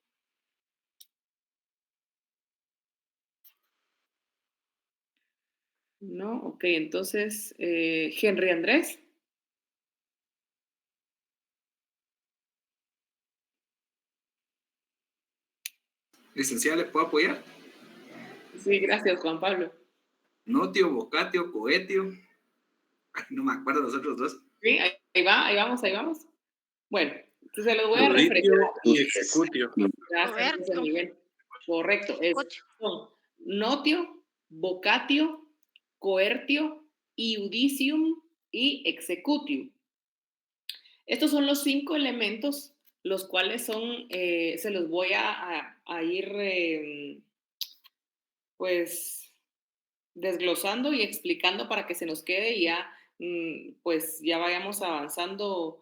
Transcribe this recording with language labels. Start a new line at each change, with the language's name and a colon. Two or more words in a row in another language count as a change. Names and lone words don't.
Spanish: No, ok, entonces, Henry Andrés. Licenciada, ¿le puedo apoyar? Sí, gracias, Juan Pablo.
Latin: Notio, vocatio, coetio.
Spanish: Ay, no me acuerdo de los otros dos. Sí, ahí va, ahí vamos, ahí vamos. Bueno, entonces se los voy a Juditio refrescar. y executio. Gracias, José Roberto, Miguel. Correcto, ejecutio.
Latin: son notio, vocatio, coertio, iudicium y executio.
Spanish: Estos son los 5 elementos, los cuales son, se los voy a ir, pues, desglosando y explicando para que se nos quede y ya, pues, ya vayamos avanzando.